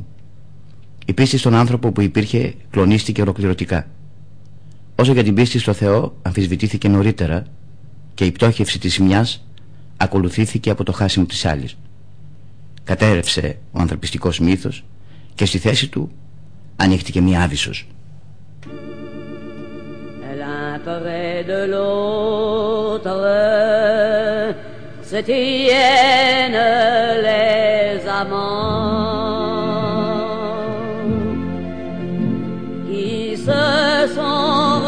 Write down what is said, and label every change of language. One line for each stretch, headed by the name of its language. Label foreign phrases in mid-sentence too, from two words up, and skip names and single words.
Greek: Η πίστη στον άνθρωπο που υπήρχε κλονίστηκε ολοκληρωτικά. Όσο για την πίστη στο Θεό αμφισβητήθηκε νωρίτερα, και η πτώχευση της μιας ακολουθήθηκε από το χάσιμο της άλλης. Κατέρευσε ο ανθρωπιστικός μύθος και στη θέση του ανοίχτηκε μία Άβυσσος.
French: L'un près de l'autre se tiennent les amants qui se sont